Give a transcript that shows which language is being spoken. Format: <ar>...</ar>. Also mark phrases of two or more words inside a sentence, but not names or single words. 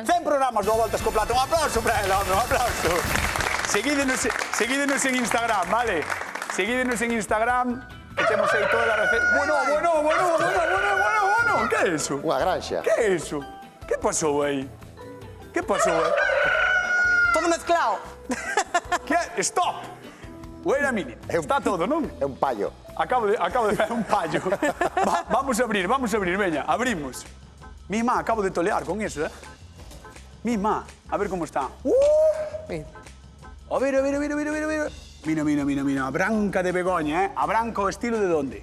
<gl>100 programas do Voltas co Plato. Un aplauso para ela, home, un aplauso. Seguídenos en Instagram, vale? Seguídenos en Instagram, que temos aí toda a receta. Bueno. Que é eso? Unha granxa. Que é eso? Que pasou aí? Que pasou aí? Todo mezclado. Que?</gl> <en>Stop! Wait a minute.</en> <gl>Está todo, non? É un pallo. Acabo de ver un pallo. Vamos a abrir, veña, abrimos. Mi má, acabo de tolear con eso, Mi má, a ver como está. Mira. A ver. Mira, a branca de Begoña, A branca o estilo de donde?</gl>